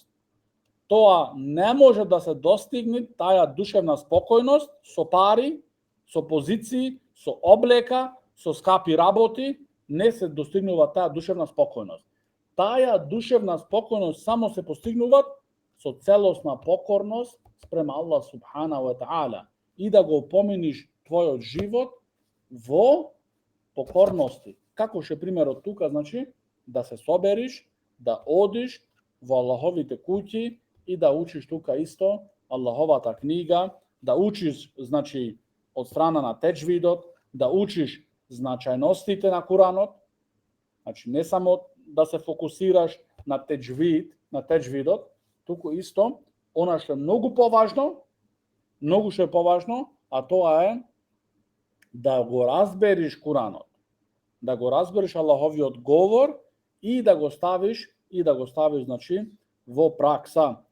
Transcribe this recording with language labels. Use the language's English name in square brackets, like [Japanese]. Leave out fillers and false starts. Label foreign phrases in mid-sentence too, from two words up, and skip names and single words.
[Macedonian] Тоа не може да се достигне, таа душевна спокојност, со пари, со позиции, со облека, со скапи работи, не се достигнува таа душевна спокојност. Таа душевна спокојност само се постигнува со целосна покорност спрема [Arabic] الله سبحانه و تعالى [Macedonian] и да го поминиш твојот живот во покорности. Како ше примерот тука, значи, да се собериш, да одиш во Аллаховите куќи и да учиш тука исто Аллаховата книга, да учиш, значи, од страна на теџвидот, да учиш значајностите на Куранот, значи не само да се фокусираш на теџвидот, туку исто она што е многу што е поважно, а тоа е да го разбериш Куранот, да го разбериш Аллаховиот говор и да го ставиш значи во пракса,